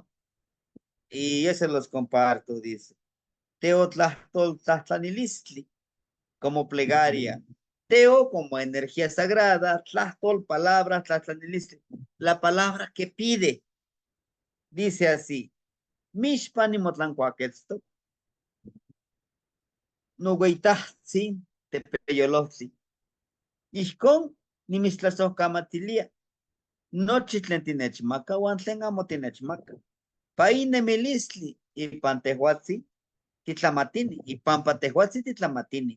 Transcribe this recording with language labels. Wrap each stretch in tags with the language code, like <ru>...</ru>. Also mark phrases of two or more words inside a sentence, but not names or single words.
<es>Y yo se los comparto, dice. Teotlachtoltlachtlanilistli, como plegaria. Teo como energía sagrada, tlachtol, palabra, tlachtlanilistli, la palabra que pide. Dice así,</es> <nah>mishpanimotlancuaquetzto, nugueitahtsin, tepeyolotzi. Ixcon, nimistlazocamatilia, nochi tlen tinechmaka, uan tlen amo tinechmaka. Painemilistli, ipantehuatzi, titlamatini, ipanpatehuatzi titlamatini.</nah>